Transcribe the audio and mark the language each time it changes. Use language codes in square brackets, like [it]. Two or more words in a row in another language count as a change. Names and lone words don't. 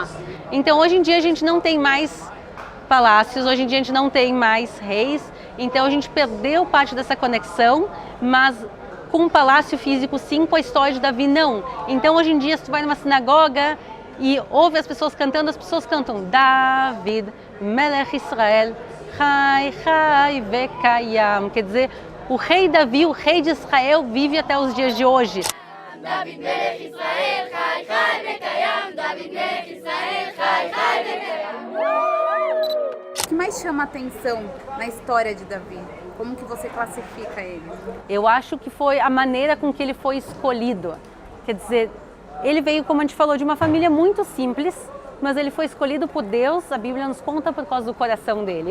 [pt] Então, hoje em dia a gente não tem mais palácios, hoje em dia a gente não tem mais reis, então a gente perdeu parte dessa conexão, mas com o palácio físico sim, com a história de Davi não. Então, hoje em dia, se tu vai numa sinagoga e ouve as pessoas cantam [he] דוד מלך ישראל חי חי וקיים, [pt] quer dizer, o rei Davi, o rei de Israel, vive até os dias de hoje. [he] דוד מלך ישראל חי חי וקיים, דוד מלך ישראל חי חי וקיים. [pt] O que mais chama a atenção na história de Davi? Como que você classifica ele? Eu acho que foi a maneira com que ele foi escolhido. Quer dizer, ele veio, como a gente falou, de uma família muito simples, mas ele foi escolhido por Deus, a Bíblia nos conta, por causa do coração dele.